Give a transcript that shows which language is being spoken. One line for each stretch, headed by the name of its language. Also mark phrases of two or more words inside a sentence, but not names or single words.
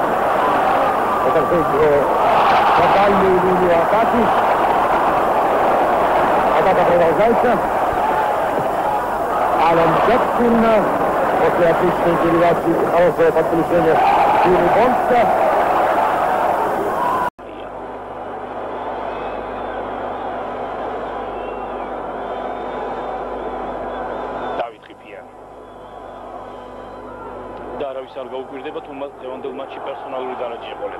Russian: Это на дальнюю линию атаки. Атака продолжается. Алан Джексон после отличной передачи и хорошего подключения Юрий Бонска.
Georgian: არ გაუკვირდება თუ ევანდელ მატჩში პერსონალური დანაჯი ეყოლება.